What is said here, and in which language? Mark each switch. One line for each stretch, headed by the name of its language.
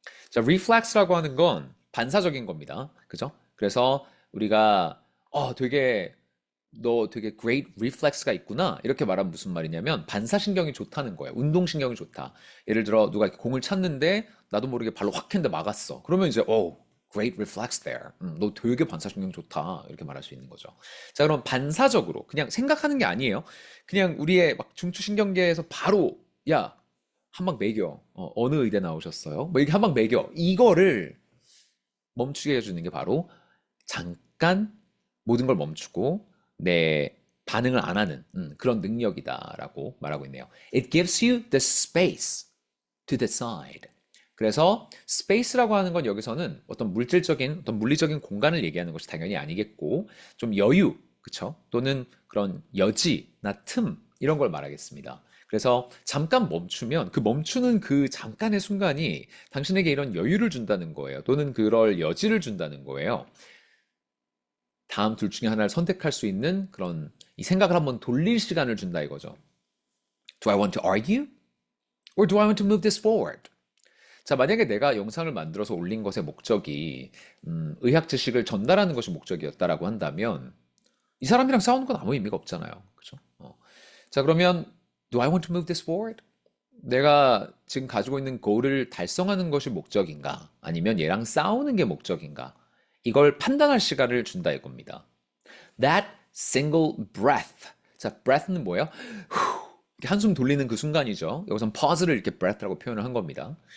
Korean: 자, reflex라고 하는 건 반사적인 겁니다. 그죠? 그래서 우리가 되게 너 되게 great reflex가 있구나 이렇게 말하면 무슨 말이냐면 반사신경이 좋다는 거예요. 운동신경이 좋다. 예를 들어 누가 이렇게 공을 찼는데 나도 모르게 발로 확 했는데 막았어. 그러면 이제
English: great reflex there.
Korean: 너 되게 반사신경 좋다 이렇게 말할 수 있는 거죠. 자, 그럼 반사적으로 그냥 생각하는 게 아니에요. 그냥 우리의 막 중추신경계에서 바로 야, 한 방 매겨. 어느 의대 나오셨어요? 뭐 이렇게 한 방 매겨. 이거를 멈추게 해주는 게 바로 잠깐 모든 걸 멈추고 내 반응을 안 하는 그런 능력이다라고 말하고 있네요.
English: It gives you the space to decide.
Korean: 그래서 space라고 하는 건 여기서는 어떤 물질적인, 어떤 물리적인 공간을 얘기하는 것이 당연히 아니겠고 좀 여유, 그쵸? 또는 그런 여지나 틈 이런 걸 말하겠습니다. 그래서 잠깐 멈추면 그 멈추는 그 잠깐의 순간이 당신에게 이런 여유를 준다는 거예요. 또는 그럴 여지를 준다는 거예요. 다음 둘 중에 하나를 선택할 수 있는 그런 이 생각을 한번 돌릴 시간을 준다 이거죠.
English: Do I want to argue? Or do I want to move this forward?
Korean: 자, 만약에 내가 영상을 만들어서 올린 것의 목적이 의학 지식을 전달하는 것이 목적이었다라고 한다면 이 사람이랑 싸우는 건 아무 의미가 없잖아요. 그죠? 자, 그러면
English: Do I want to move this forward?
Korean: 내가 지금 가지고 있는 goal을 달성하는 것이 목적인가? 아니면 얘랑 싸우는 게 목적인가? 이걸 판단할 시간을 준다 이겁니다.
English: That single breath.
Korean: 자, breath는 뭐예요? 이렇게 한숨 돌리는 그 순간이죠. 여기선 pause를 이렇게 breath라고 표현을 한 겁니다.